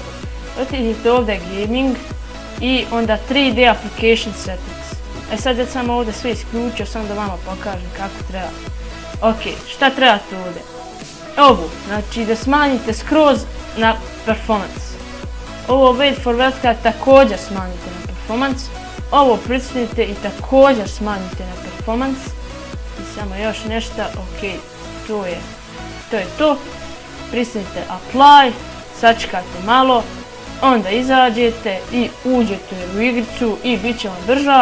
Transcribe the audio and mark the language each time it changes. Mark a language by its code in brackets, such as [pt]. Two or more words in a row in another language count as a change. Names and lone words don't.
[bs] Otiđite ovdje Gaming i onda [en] 3D Application Settings. [bs] Sad ja sam ovdje sve isključio, samo da vama pokažem kako treba. Ok, šta trebate ovdje? Ovo, znači da smanjite skroz na performance. Ovo [en] wait for vertical [bs] također smanjite na performance. Ovo pritisnite i također smanjite na performance. I samo još nešto, ok, to je to. Pritisnite apply, sačekate malo, onda izađete i uđete u igricu i bit će vam brža.